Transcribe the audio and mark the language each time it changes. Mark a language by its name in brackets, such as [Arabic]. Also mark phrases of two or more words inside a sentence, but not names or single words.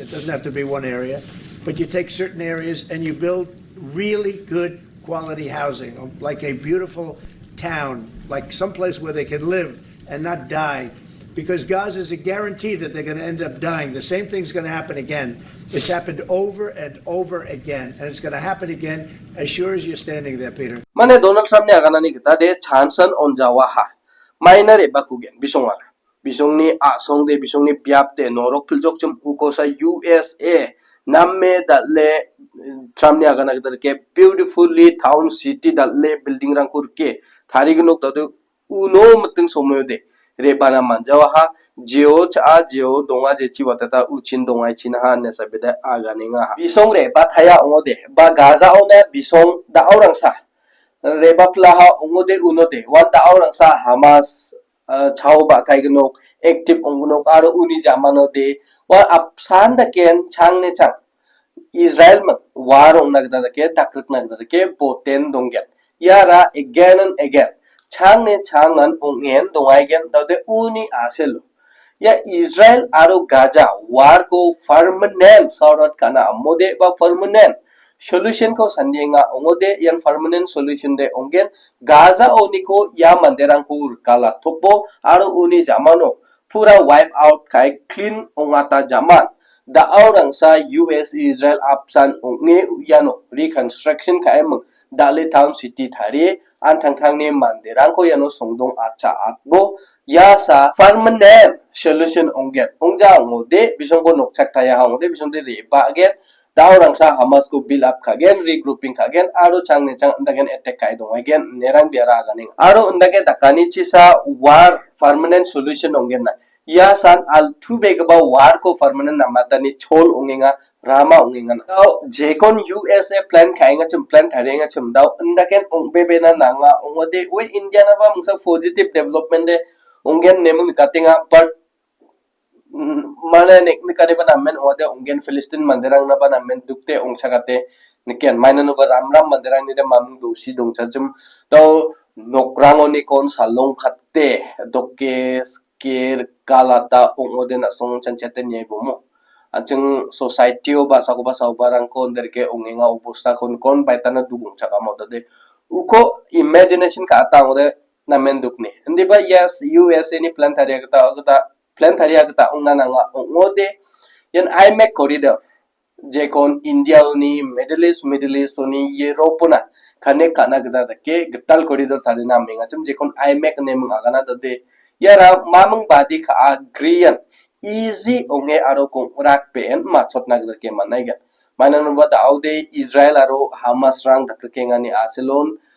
[English] It doesn't have to be one area, but you take certain areas and you build really good quality housing, like a beautiful town, like someplace where they can live and not die. Because Gaza is a guarantee that they're going to end up dying. The same thing's going to happen again. It's happened over and over again, and it's going to happen again as sure as you're standing there, Peter. [Garo] Mane Donald Trump ne agana ni kita de chanson ongja wa ha. Minor e bakugen bisong wala. Bisong ni asong de bisong ni biap de norok piljok chum uko sa USA namme dalle Trump ne agana kita ke [English] beautifully town city [Garo] dalle building rang kur ke tarigen ta de uno matung somoyo de rebana manjawa ha Geo cha Geo donga je chi watata uchin donga china ha ne sabeda aganinga ha bisong re ba thaya ongode ba Gaza one bisong da aurang sa reba plaha ongode unode wanta aurang sa Hamas chau ba kaigno active ongno aro uni jamano de wa apsan da ken chang ne chang Israel ma war ong nagda ke takut nagda ke poten dongget yara [English] again and again [Garo] chang ne changan ongen dongai gen de uni aselo ya Israel aro Gaza war ko permanent sorot kana mode ba [English] permanent solution [Garo] ko sanjenga ongode yan [English] permanent solution [Garo] de ongen Gaza oniko ya manderangko kala topo aro uni jamano pura [English] wipe out [Garo] kai clean ongata jaman da aurang sa US Israel apsan onge yano reconstruction kai mung dale [English] town city [Garo] thari antang ne manderangko yano songdong acha atbo ya sa [English] permanent solution [Garo] onget ongja ongode bisongko nokchak taya ongode bisongde reba again daurang sa Hamas ko [English] build up [Garo] kagen regrouping kagen aro changne chang ndagen attack kai dong again nerang biara ganing aro ndage dakani chisa war [English] permanent solution [Garo] ongen na ya san al tu begaba war ko permanent namatani chol ongenga rama ongenga now jekon USA plan kaenga chum plan tarienga chum daw ndagen ongbebe na nanga ongode we India na ba mungsa [English] positive development [Garo] de ongen nemung katinga but mana nek nikane ba namen ode ongen Palestine manderang na ba namen dukte ongchagate niken maina no ba ramram manderang ni de mamung dosi dongcha chum to nokrang oni kon salong khatte dokke sker kalata ongode na song chanchete nye bomo achung society o ba sago ba saubarang kon derke ongenga uposta kon baitana dugung chakamo de uko imagination ka ata ode namen dukni ndi ba yes USA ni plan tharia ta plan tharia ta ongna nanga ongode yan [English] IMEC corridor [Garo] je kon India ni Middle East ni Europe na khane kana gda ke Gital corridor tharina menga chum je kon IMEC ne mung agana de yara mamung badi ka agreean easy onge aro kong rak pen machot nagda ke manai ga manan ba daude Israel aro Hamas rang dakke ngani aselon